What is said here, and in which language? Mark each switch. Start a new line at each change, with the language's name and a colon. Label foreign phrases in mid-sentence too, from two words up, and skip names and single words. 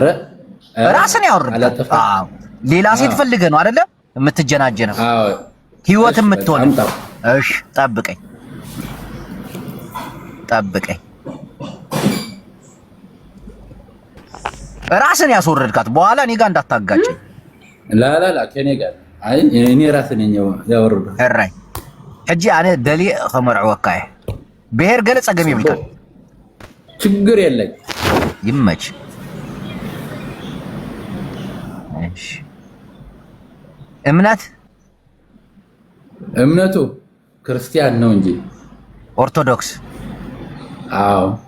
Amharic: ራስን ያወርድ ሌላ ሴት ፈልገህ ነው አይደለ የምትጀናጀነው ህይወት የምትሆን እሺ ጠብቀኝ ራስን ያስወረድካት በኋላ እኔ ጋር እንዳታጋጨኝ ላ ከኔ ጋር አይ እኔ ራስን ያወርዱ
Tigrinya: እራይ ሕጂ አነ ደሊ ከመርዕወካ ብሄር ገለ ጸገም ይብልካ
Amharic: ችግር የለኝ ይመች እሺ እምነቱ ክርስቲያን ነው እንጂ ኦርቶዶክስ አዎ